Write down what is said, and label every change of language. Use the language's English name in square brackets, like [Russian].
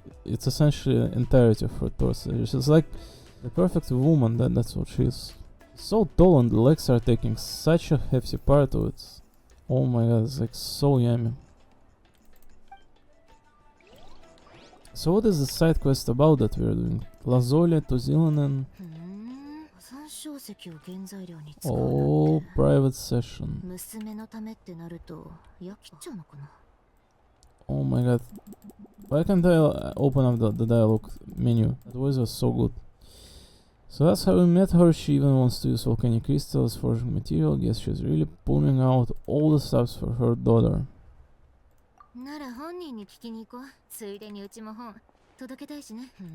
[English] It's essentially the entirety of her torso. She's like the perfect woman, that's what she is. So tall and the legs are taking such a hefty part of it. Oh my god, it's like so yummy. So what is the side quest about that we're doing? Lazole to Zilanen. [Japanese] 保存小石を原材料に使う [English] Oh, private session. [Japanese] 娘のためってなると焼きちゃうのかな。 [English] Oh my god. Why can't I open up the dialogue menu? That voice was so good. So that's how we met her. She even wants to use volcanic crystals, forging material. Guess she's really pulling out all the stops for her daughter. [Japanese] なら本人に聞きに行こう。ついでにうちも本届けたいしね。